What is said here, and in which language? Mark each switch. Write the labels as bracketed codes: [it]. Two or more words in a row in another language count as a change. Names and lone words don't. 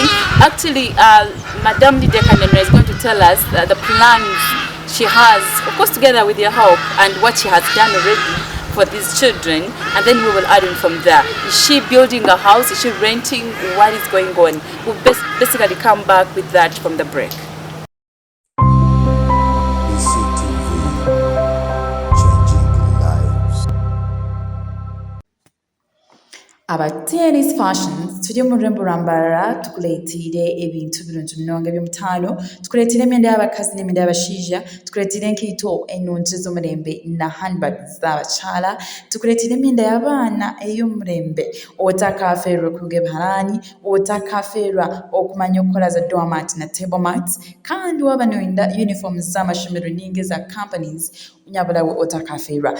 [en] Actually, Madam Lydia Kananura is going to tell us the plans she has, of course together with your help, and what she has done already for these children, and then we will add in from there. Is she building a house? Is she renting? What is going on? We'll basically come back with that from the break. [nyn] Abatenis Fashions tujye mu Rembo Rambarara tukuletire ebintu birungi munonga by'omutano, tukuletire emyenda y'abakazi n'emyenda y'abashaija, tukuletire enkaito ennungi z'omurembe na handbags z'abakyala, tukuletire emyenda y'abaana ey'omurembe. Otakafeerwa okuruga ebiharani, otakafeerwa okumanya okukola za doormat na [en] table mats, [nyn] kandi waba noyenda uniforms z'amashomero ningi za companies nyabulawe otakafeerwa.